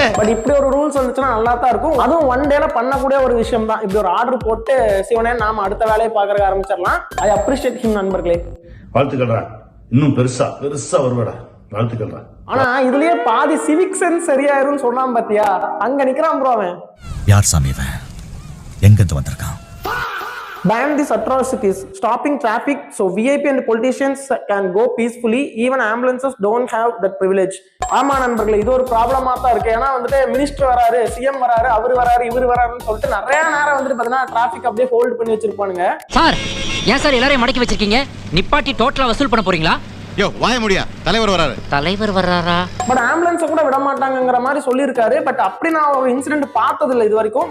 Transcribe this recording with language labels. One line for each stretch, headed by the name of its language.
Tamil: But இப்படி ஒரு rules வந்துச்சுன்னா நல்லா தான் இருக்கும். அதுவும் ஒன் டேல பண்ணக்கூடிய ஒரு விஷயம் தான். இப்படி ஒரு ஆர்டர் போட்டு சிவனே நாம அடுத்த வேலையை பாக்குறதுக்கு ஆரம்பிச்சிடலாம்.
English: I appreciate him
Tamil: நண்பர்களே. வாழ்த்துக்கள்டா, இன்னும் பெருசா வருவடா. வாழ்த்துக்கள்டா. ஆனா இதுலயே பாதி சிவிக் சென்ஸ் சரியாயிரும்னு சொன்னான் பாத்தியா? அங்க நிக்கிறான் ப்ரோ அவன். யார் சாமி இவன்? எங்க இருந்து வந்திருக்கான்?
English: Ban these atrocities, stopping traffic so VIP and politicians can go peacefully. Even ambulances don't have that privilege.
Tamil: ஆமா நண்பர்களே, இது ஒரு ப்ராப்ளமா தான் இருக்கு. ஏன்னா வந்துட்டு மினிஸ்டர் வராரு, சிஎம் வராரு, அவர் வராரு, இவர் வராருன்னு சொல்லிட்டு நிறைய நேரம் வந்துட்டு பாத்தீங்கன்னா டிராபிக் அப்படியே ஹோல்ட் பண்ணி வச்சிருப்பானுங்க. சார், ஏன் சார் எல்லாரையும் மடக்கி வச்சிருக்கீங்க? நிப்பாட்டி டோட்டலா வசூல் பண்ண போறீங்களா? யோ வாய முடியா, தலைவர் வராரா? பட் ஆம்புலன்ஸை கூட விட மாட்டாங்கிற மாதிரி சொல்லியிருக்காரு. பட் அப்படி நான் ஒரு இன்சிடென்ட் பார்த்தது இல்லை இது வரைக்கும்.